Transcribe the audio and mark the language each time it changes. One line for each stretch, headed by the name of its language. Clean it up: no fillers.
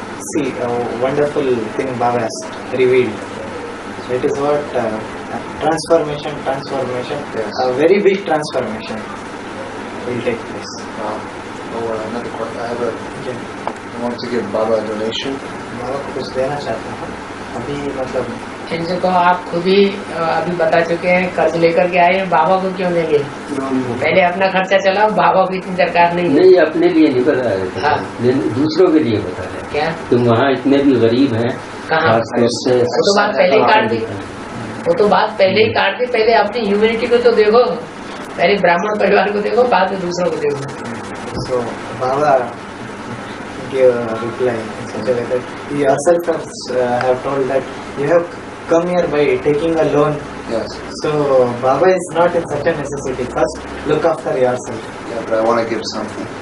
English: See, a wonderful thing Baba has revealed. So it is what transformation, Yes. a very big transformation will take place. Wow. Oh, another question. I want to give Baba a donation.
Hindi: बाबा को कुछ देना चाहता हूँ अभी, मतलब इनसे कहो आप खुद ही अभी बता चुके हैं, कर्ज लेकर के आए हैं, बाबा को क्यों देंगे? पहले अपना खर्चा चलाओ, बाबा को इतनी दरकार नहीं है। नहीं, अपने लिए नहीं बता रहे थे। हाँ। दूसरों के लिए बता रहे। क्या तुम वहाँ इतने भी गरीब हैं, कहाँ? खासतौर से वो तो बात पहले ही काट दी, वो तो बात पहले ही काट दी। पहले अपनी ह्यूमैनिटी को तो देखो, पहले ब्राह्मण परिवार को देखो, बाद में दूसरों को देखो।
English: so Baba gave a reply in such a way that you yourself have told that you have come here by taking a loan. Yes. So Baba is not in such a necessity. First, look after yourself. Yeah, but I want to give something.